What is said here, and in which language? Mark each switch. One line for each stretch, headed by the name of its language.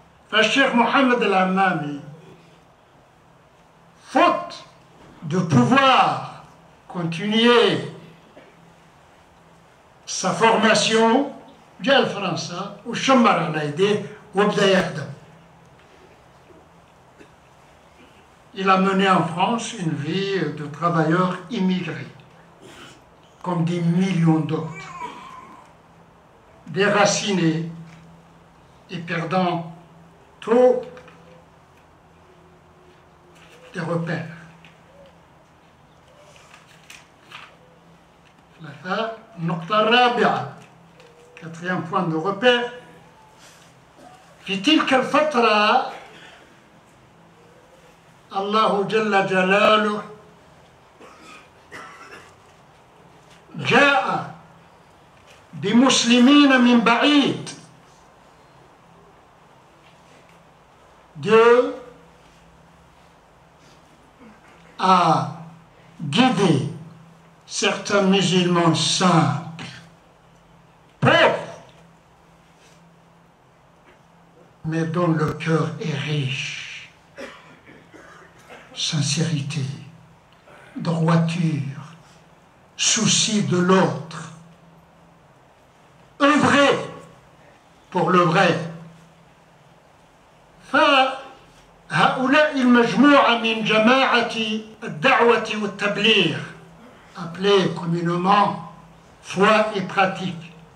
Arabic: فالشيخ محمد الهمامي
French: faute de pouvoir continuer sa formation
Arabic: جاء لفرنسا وشمر على يديه وبدأ يخدم.
French: Il a mené en France une vie de travailleur immigré, comme des millions d'autres, déraciné et perdant tous les repères.
Arabic: النقطة الرابعة،
French: quatrième point de repère.
Arabic: في تلك الفترة الله جل جلاله جاء بمسلمين من بعيد.
French: Dieu a guidé certains musulmans simples, pauvres, mais dont le cœur est riche. Sincérité, droiture, souci de l'autre, œuvrer pour le vrai.
Arabic: فهؤلاء المجموعة من جماعة الدعوة والتبليغ
French: appelée communément foi et pratique.